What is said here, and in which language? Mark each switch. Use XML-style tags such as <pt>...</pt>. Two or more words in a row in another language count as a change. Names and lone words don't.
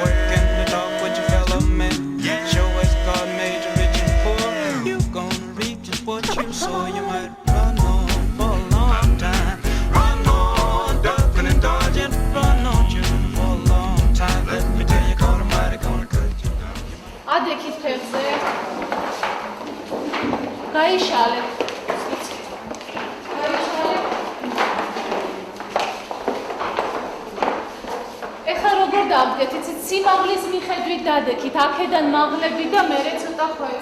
<en>Work in the dark with your fellow men, yeah. Show us God made you rich and poor, yeah. You gonna reap just what you sow. You might run on for a long time. Run on, ducking and dodging. Run on, shooting for a long time. Let me tell you, God Almighty gonna cut you down.</en> <ka>Adekit ფეხზე. გაიშალე. დავდგეთ, იცით, სიმაღლის მიხედვით დადექით, აქედან მაღლები და მერე ცოტა ხოეს.</ka>